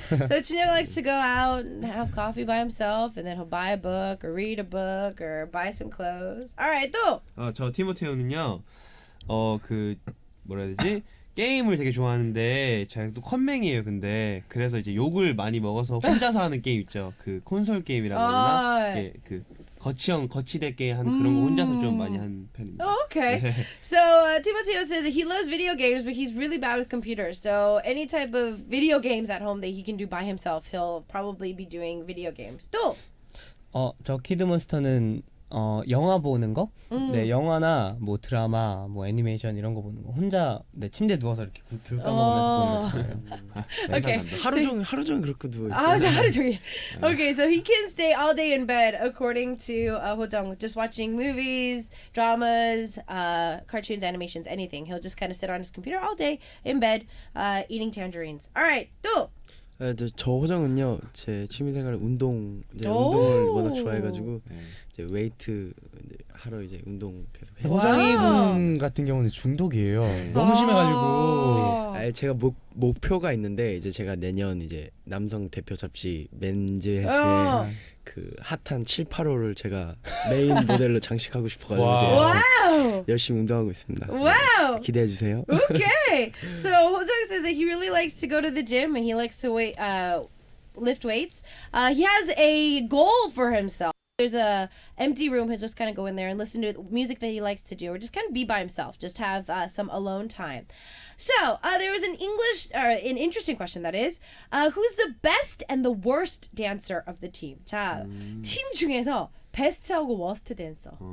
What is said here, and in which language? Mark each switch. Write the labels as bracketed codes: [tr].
[en] So Chunyoung likes to go out and have coffee by himself, and then he'll buy a book or read a book or buy some clothes. All right, [ko] 또. 저 티모테오는요. 그 뭐라 해야 되지? 게임을 되게 좋아하는데 제가 또 컴맹이에요. 근데 그래서 이제 욕을 많이 먹어서 혼자서 하는 게임 있죠. 그 콘솔 게임이라고 하나? 그 거치대 게임 하는 그런 거 혼자서 좀 많이 하는 편입니다. [en] Oh, okay. So Timoteo says that he loves video games, but he's really bad with computers. So any type of video games at home that he can do by himself, he'll probably be doing video games. [ko] 또. 저 키드몬스터는 영화 보는 거? 네, 영화나 뭐 드라마, 뭐 애니메이션 이런 거 보는 거. 혼자 침대 누워서 이렇게 귤 까먹으면서 보는 거. [en] Okay. [ko] 하루 종일 그렇게 누워 있어요. 하루 종일. [en] Okay, so he can stay all day in bed, according to Hojung, just watching movies, dramas, cartoons, animations, anything. He'll just kind of sit on his computer all day in bed, eating tangerines. All right, [ko] 또. 저 호정은요, 제 취미생활 운동을 워낙 좋아해가지고 이제 웨이트 하러 이제 운동 계속 해요. 호정이 군 같은 경우는 중독이에요. 너무 심해가지고. 제가 목표가 있는데 이제 제가 내년 이제 남성 대표 잡지 맨즈헬스에 그 핫한 7, 8호를 제가 메인 모델로 장식하고 싶어가지고 이제 열심히 운동하고 있습니다. [en] Wow. [ko] 기대해 주세요. [en] Okay. So Hojung says that he really likes to go to the gym and he likes to lift weights. He has a goal for himself. There's a empty room. He'll just kind of go in there and listen to music that he likes to do, or just kind of be by himself. Just have some alone time. So there was an interesting question, that is, who's the best and the worst dancer of the team? [ko] 자, 팀 중에서 베스트하고 워스트 댄서.